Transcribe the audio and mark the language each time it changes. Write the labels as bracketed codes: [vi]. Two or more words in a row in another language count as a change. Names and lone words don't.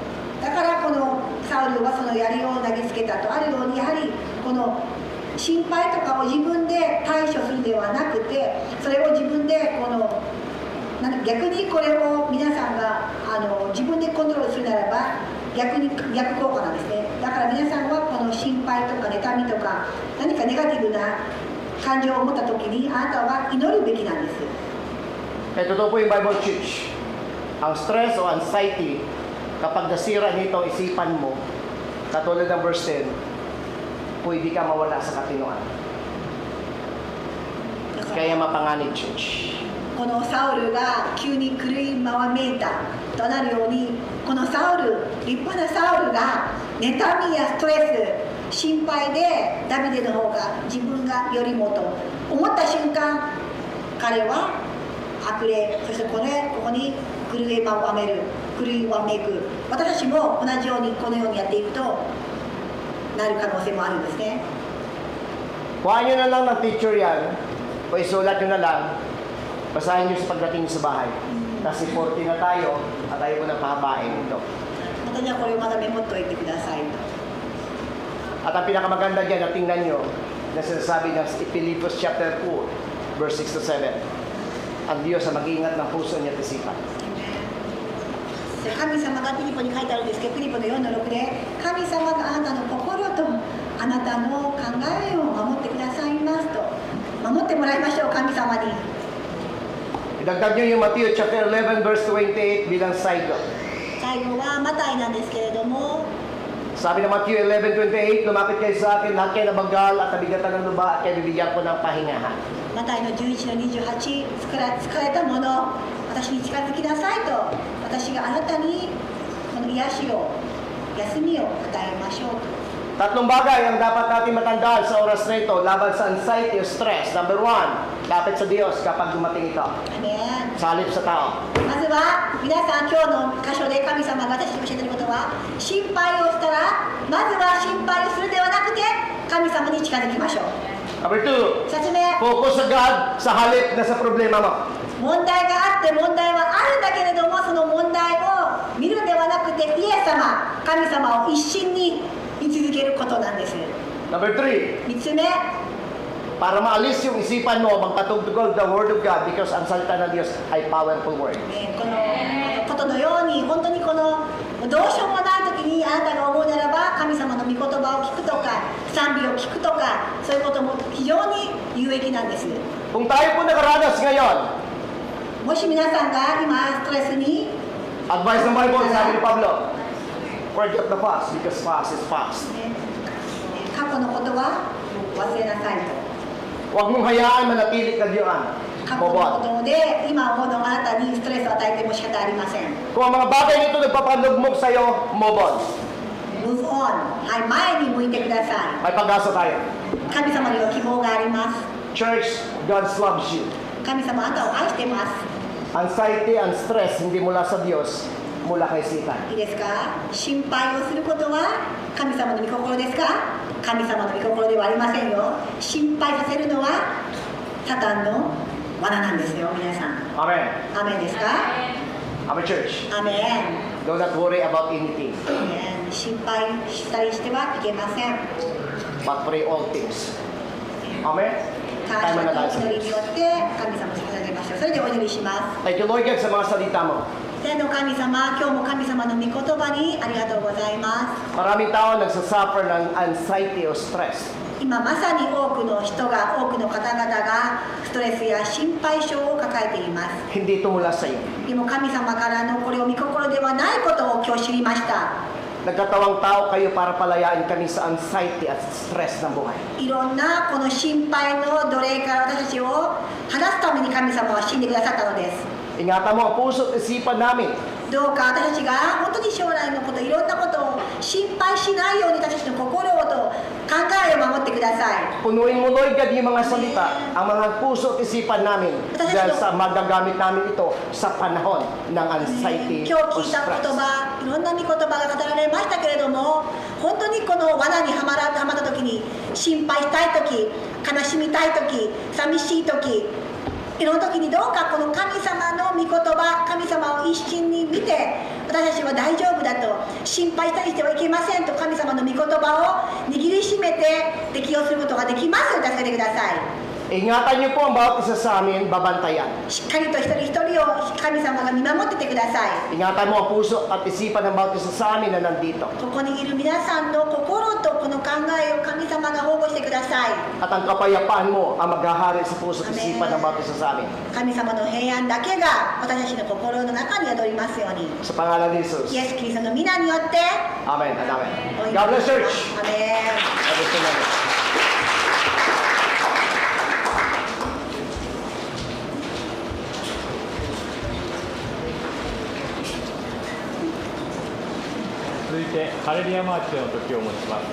[ja] だからこのサウルはその槍を投げつけたとあるように、やはりこの心配とかを自分で対処するではなくて、それを自分で逆にこれを皆さんが自分でコントロールするならば逆効果なんですね。だから皆さんはこの心配とか妬みとか何かネガティブな感情を持った時に、あなたは祈るべきなんです。 [tl] Totoo po yung Bible Church. Ang stress o anxiety, kapag nasira nito ang isipan mo, katulad ng verse 10, pwede ka mawala sa katinoan. Kaya mapanganib, church. [ja] このサウルが急に狂いまわめいたとなるように、このサウル、立派なサウルが妬みやストレス、心配でダビデの方が自分がよりもと思った瞬間、彼は悪霊、そしてここに狂いまわめく、私たちも同じようにこのようにやっていくとなる可能性もあるんですね。 [tl] Kuhaan nyo na lang ng picture yan, o isulat nyo na lang, basahin nyo sa pagdating nyo sa bahay. Kasi 40 na tayo, at tayo mo na pahabain ito. [ja] またじゃあこれをまだメモっといてくださいと。 [tl] At ang pinakamaganda dyan na tingnan nyo, na sinasabi ng Philippians chapter 4, verse 6 to 7. Ang Diyos ang mag-iingat ng puso niya at isipan. [ja] 神様がピリポに書いてあるんですけど、ピリポの4の6で、神様があなたの心とあなたの考えを守ってくださいますと。守ってもらいましょう、神様に。 [tl] Idagdag nyo yung Matthew chapter 11, verse 28 bilang [en] side note. [ja] 最後はマタイなんですけれども、 [tl] Sabi ng Matthew 11:28, lumapit kayo sa akin, lahat kayo nabagal at nabigatan ng luba, at kayo bibigyan ko ng pahingahan. [ja] マタイの11の28、疲れたもの、私に近づきなさいと、私があなたにこの癒しを、休みを与えましょうと。 [tl] Tatlong bagay ang dapat natin matandaan sa oras na ito laban sa anxiety o stress. Number 1, lapit sa Diyos kapag dumating ito. [ja] アメン。 [tl] Sa halip sa tao. [ja] まずは皆さん、今日の箇所で神様が私に教えていることは、心配をしたらまずは心配をするではなくて神様に近づきましょう。 [tl] Number 2, [ja] 2つ目、 [tl] focus sa God sa halip na sa problema mo. [ja] 問題があって問題はあるんだけれども、その問題を見るではなくてイエス様、神様を一心に見続けることなんです。 [tl] Number 3, [ja] 3つ目、 [tl] para maalis yung isipan mo, magpatugtugol [en] the Word of God because [tl] ang salita ng Diyos ay [en] powerful word. [ja] このことのように、本当にこのどうしようもない時にあなたが思うならば、神様の御言葉を聞くとか賛美を聞くとか、そういうことも非常に有益なんです。 [tl] Kung tayo po nakaranas ngayon, [ja] もし皆さんが今ストレスに、 [tl] advice ng Bible, sabi ni Pablo, [en] forget the past because past is past. [ja] 過去のことは忘れなさいと。 [tl] Huwag mong hayaan manatili ka diyan. [ja] 過去 [en] Move [ja] の [en] on. [ja] ことで今思うのあなたにストレスを与えても仕方ありません。 [tl] Kung ang mga bagay nito nagpapanugmok sa'yo, [en] move on. Move on。 [ja] はい、前に向いてください。 [tl] May pag-asa tayo. [ja] 神様には希望があります。 [en] Church, God loves you. [ja] 神様あなたを愛してます。 [en] Anxiety and stress [tl] hindi mula sa Diyos, mula kay Satan. [ja] いいですか？心配をすることは神様の御心ですか？神様の御心ではありませんよ。心配させるのはサタンの罠なんですよ、皆さん。 [en] Amen. [ja] アメンですか？ [en] Amen, church. [ja] アメン。 [en] Do not worry about anything, [ja] 心配したりしてはいけません。 [en] but pray all things. Amen. [ja] 感 [tl] Tayo [ja] 謝 [tl] na [ja] と [tl] tayo. [ja] 祈りによって神様に捧げましょう。それでお祈りします。 [en] Thank you, Lord God, [tl] sa mga salita mo. [ja] 天の神様、今日も神様の御言葉にありがとうございます。 [tl] Maraming tao nagsasuffer ng anxiety o stress. [ja] 今まさに多くの人が、多くの方々がストレスや心配症を抱えています。 [tl] Hindi ito mula sa iyo. [ja] でも神様からのこれを御心ではないことを今日知りました。 [tl] Nagkatawang tao kayo para palayain kami sa anxiety at stress ng buhay. [ja] いろんなこの心配の奴隷から私たちを離すために神様は死んでくださったのです。 [tl] Ingatan mo ang puso at isipan namin. [ja] どうか私たちが本当に将来のこと、いろんなことを心配しないように私たちの心と考えを守ってください。 [tl] Punuin mo, Lord God, yung mga salita, ang mga puso at isipan namin dahil sa magagamit namin ito sa panahon ng anxiety [ja] 今 [tl] o [ja] 日聞いた言 [tl] stress. [ja] 葉、いろんな御言葉が語られましたけれども、本当にこの罠にはまった時に、心配したい時、悲しみたい時、寂しい時、いろんな時にどうかこの神様の御言葉、神様を一心に見て、私たちは大丈夫だと、心配したりしてはいけませんと、神様の御言葉を握りしめて適用することができますように助けてください。 [tl] Ingatan niyo po ang bawat isa sa amin, babantayan. [ja] しっかりと一人一人を神様が見守っててください。 [tl] Ingatan mo ang puso at isipan ng bawat isa sa amin na nandito. [ja] ここにいる皆さんの心とこの考えを神様が保護してください。 [tl] At ang kapayapaan mo ang maghahari sa puso at isipan ng bawat isa sa amin. [ja] 神様の平安だけが私たちの心の中に宿りますように。 [tl] Sa pangalan ni Jesus. [ja] イエス・キリストの皆によって。 [en] Amen and amen. [ja] お祈り [en] God bless church. [ja] アメン。 [en] God bless you, amen. [ja] 続いてハレルヤマーチの時を持ちます。